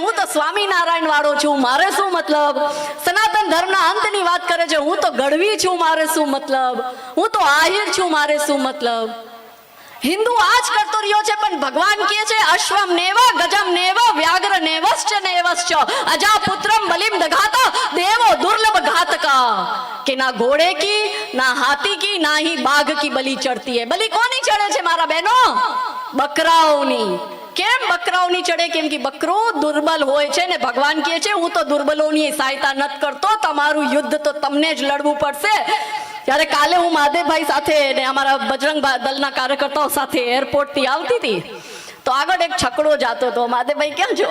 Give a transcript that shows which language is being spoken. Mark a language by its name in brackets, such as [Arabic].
[Gujarati] હું તો સ્વામિનારાયણ વાળો છું, મારે શું મતલબ? સનાતન ધર્મના અંતની વાત કરે છે. હું તો ગઢવી છું, મારે શું મતલબ? હું તો આહિર છું, મારે શું મતલબ? હિન્દુ આજ કરતો રહ્યો છે, પણ ભગવાન કહે છે [Sanskrit] અશ્વમ નેવ ગજમ નેવ વ્યાઘ્ર નેવશ્ચ નેવશ્ચ અજા પુત્રમ બલિમ દઘાતા દેવો દુર્લભ ઘાતકા. [Hindi] કે ના ઘોડે કી, ના હાથી કી, ના ही बाघ की बलि चढ़ती है. [Gujarati] बलि कोनी चढ़े छे मारा बहनो? बकराओनी. બકરાઓની ચડે, કેમ કે બકરો દુર્બલ હોય છે ને ભગવાન કહે છે હું તો દુર્બલોની સહાયતા નથી કરતો, તમારું યુદ્ધ તો તમને જ લડવું પડશે. ત્યારે કાલે હું મહાદેવભાઈ સાથે ને અમારા બજરંગ દળના કાર્યકર્તાઓ સાથે એરપોર્ટથી આવતી હતી, તો આગળ એક છકડો જાતો હતો. મહાદેવભાઈ ક્યાં છો?